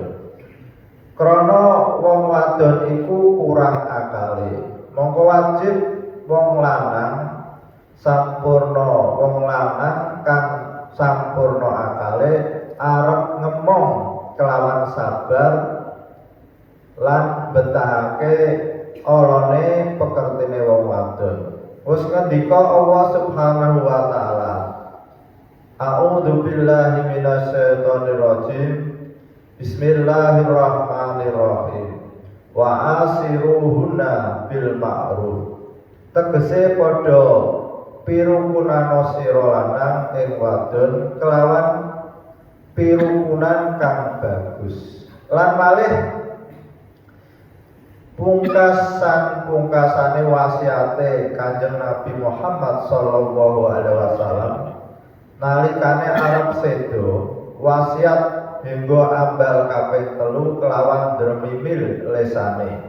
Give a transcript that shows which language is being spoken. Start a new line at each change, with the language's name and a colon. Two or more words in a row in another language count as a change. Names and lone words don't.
Javanese: Krana wong wadon iku kurang akale, mongko wajib wong lanang sampurna, wong lanang kang sampurna akale arep ngemong kelawan sabar lan betahake olone pekertine wong wadon. Wis ngendika
Arabic: الله سبحانه وتعالى أعوذ بالله من الشيطان الرجيم. Bismillahirrahmanirrahim. وعاشروهن بالمعروف.
Javanese: Tegese padha pirukunan sira lanang ing wadon kelawan pirukunan kang bagus. Lan malih pungkasane wasiate Kanjeng Nabi Muhammad
Arabic: صلى الله عليه وسلم
Javanese: nalikane arep sedo, wasiat hingga ambal kaping 3 kelawan dremimil lesane.